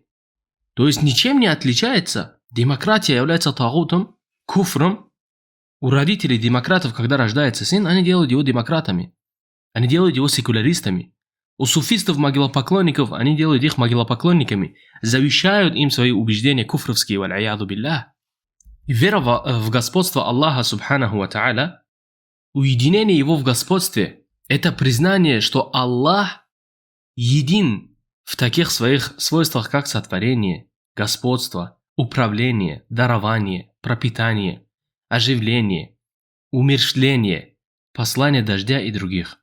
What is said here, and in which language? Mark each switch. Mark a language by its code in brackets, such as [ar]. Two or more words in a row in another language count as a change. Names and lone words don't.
[ru] То есть ничем не отличается. Демократия является тагутом, куфром. У родителей демократов, когда рождается сын, они делают его демократами. Они делают его секуляристами. У суфистов-могилопоклонников, они делают их могилопоклонниками. Завещают им свои убеждения куфровские, [ar] والعياذ بالله. [ru] Вера в господство [ar] الله سبحانه وتعالى, [ru] уединение его в господстве, это признание, что Аллах един в таких своих свойствах, как сотворение, господство, управление, дарование, пропитание, оживление, умерщвление, послание дождя и других.